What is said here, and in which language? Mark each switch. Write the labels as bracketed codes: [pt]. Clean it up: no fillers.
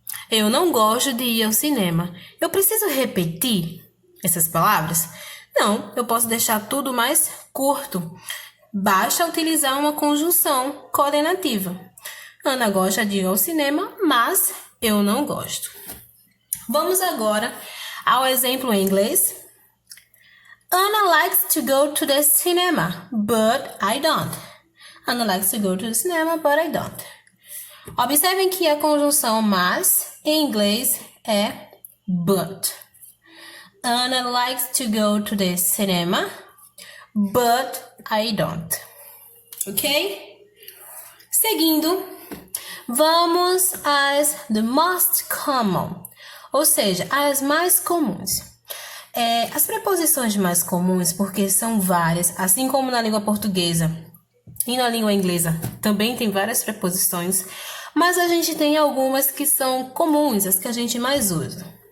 [pt] Eu não gosto de ir ao cinema. Eu preciso repetir essas palavras? Não, eu posso deixar tudo mais curto. Basta utilizar uma conjunção coordenativa. Ana gosta de ir ao cinema, mas eu não gosto. Vamos agora ao exemplo em inglês. [en] Anna likes to go to the cinema, but I don't. Anna likes to go to the cinema, but I don't. [pt] Observem que a conjunção mas em inglês é but. Anna likes to go to the cinema, but I don't. Ok? Seguindo, vamos às [en] the most common, [pt] ou seja, as mais comuns. As preposições mais comuns, porque são várias, assim como na língua portuguesa e na língua inglesa, também tem várias preposições, mas a gente tem algumas que são comuns, as que a gente mais usa.